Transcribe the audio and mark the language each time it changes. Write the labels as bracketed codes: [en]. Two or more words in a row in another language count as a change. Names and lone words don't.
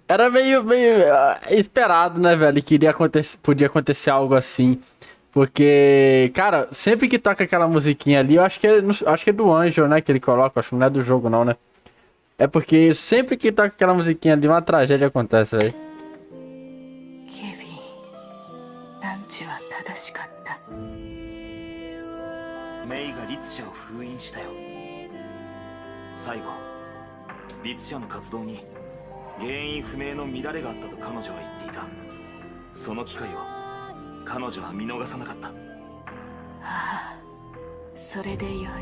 [pt] Era meio esperado, né, velho? Que podia acontecer algo assim. Porque, cara, sempre que toca aquela musiquinha ali, eu acho que é do Anjo, né, que ele coloca. Acho que não é do jogo, não, né? É porque sempre que toca aquela musiquinha ali, uma tragédia acontece, velho. [ja] Kevin, ランチは正しかった。メイが律者を封印したよ。最後、律者の活動に原因不明の乱れがあったと彼女は言っていた。その機会を彼女は見逃さなかった。ああ、それでよい。